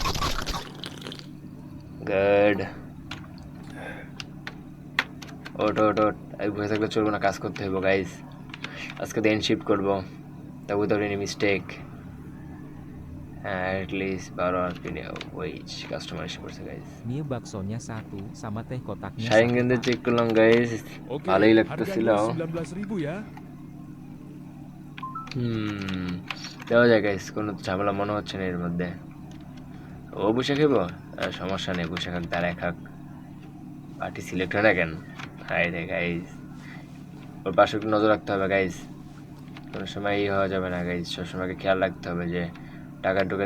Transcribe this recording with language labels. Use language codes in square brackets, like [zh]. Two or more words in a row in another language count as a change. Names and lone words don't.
[bn] গুড, ওট ওট ওট, আমি বসে থাকলে চলবো না, কাজ করতে হইব গাইস। আজকে দিন শিফট করবো, তা [en] without any mistake. [bn] হ্যাঁ অ্যাটলিস্ট 12 hour কিনে ওয়েজ কাস্টমার এসে পড়ছে গাইস। [id] Mie baksonya 1 sama teh kotaknya 1 [bn] শারিঙ্গানদের [id] pak. [bn] চেক করলাম গাইস, Oke, ভালোই লাগতেছিল। [id] harganya 19.000 ya. [bn] দেওয়া যায় গাইস, কোনো ঝামেলা মনে হচ্ছে না এর মধ্যে। ও বসে খাইব, সমস্যা নেই, বসে খাক, দাঁড়ায় খাক, পার্টি সিলেক্ট হয় না কেন? হাই রে গাইস, ওর পাশে একটু নজর রাখতে হবে গাইস, কোনো সময় ই হওয়া যাবে না গাইস, সবসময়কে খেয়াল রাখতে হবে যে টাকা ঢুকে।